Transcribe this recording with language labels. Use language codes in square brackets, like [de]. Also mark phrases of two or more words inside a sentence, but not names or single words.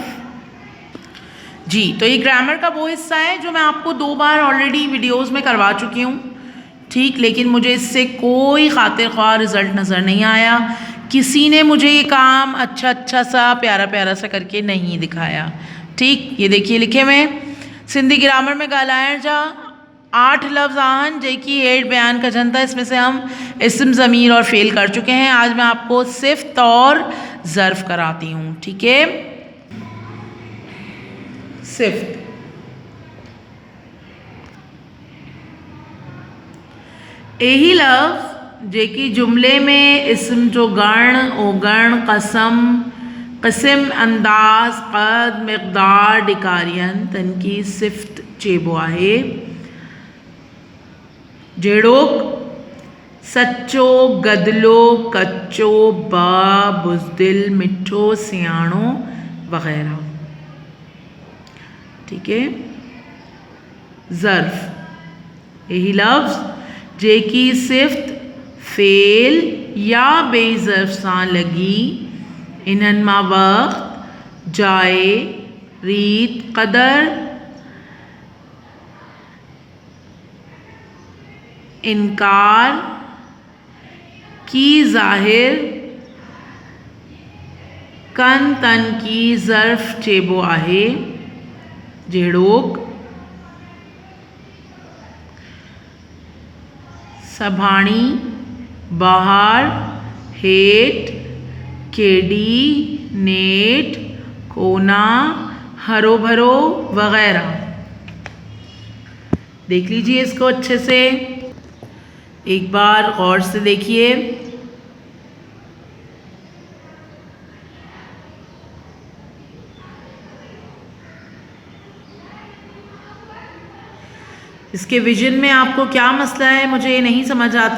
[ur] جی، تو یہ گرامر کا وہ حصہ ہے جو میں آپ کو 2 بار [en] already videos [ur] میں کروا چکی ہوں، ٹھیک. لیکن مجھے اس سے کوئی خاطر خواہ رزلٹ نظر نہیں آیا. کسی نے مجھے یہ کام اچھا سا پیارا پیارا سا کر کے نہیں دکھایا، ٹھیک. یہ دیکھیے لکھے ہوئے [sd] सिंधी ग्रामर में ॻाल्हाइण जा 8 लफ्ज़ आहिनि जेकी हेठि बयान कजनि था। [ur] اس میں سے ہم اسم ضمیر اور فعل کر چکے ہیں۔ آج میں آپ کو صفت اور ظرف کراتی ہوں، ٹھیک ہے. [sd] सिफ्त, यही लफ्ज़ जेकी जुमले में इस्म जो गण ओगण कसम क़िस्म अंदाज़ क़द मिक़दार डिकारियन तन की सिफ़्त चेबो आहे। जहिड़ोक सच्चो गदलो कच्चो बुज़दिल मिठो सियाणो वग़ैरह। [ur] ٹھیک ہے. [sd] ज़र्फ़ यही लफ्ज़ जेकी सिफ़्त फ़ेल या बेज़र्फ़ सां लॻी इन्हनि मां वक़्त जाइ रीत क़दर इनकार की ज़ाहिर कन तन की ज़र्फ़ चेबो आहे। जहिड़ोक सभाणी बहार हेठ केडी नेठ कोना हरो भरो वग़ैरह। [ur] دیکھ لیجیے اس کو اچھے سے، ایک بار غور سے دیکھیے. اس کے وجن میں آپ کو کیا مسئلہ ہے مجھے یہ نہیں سمجھ آتا.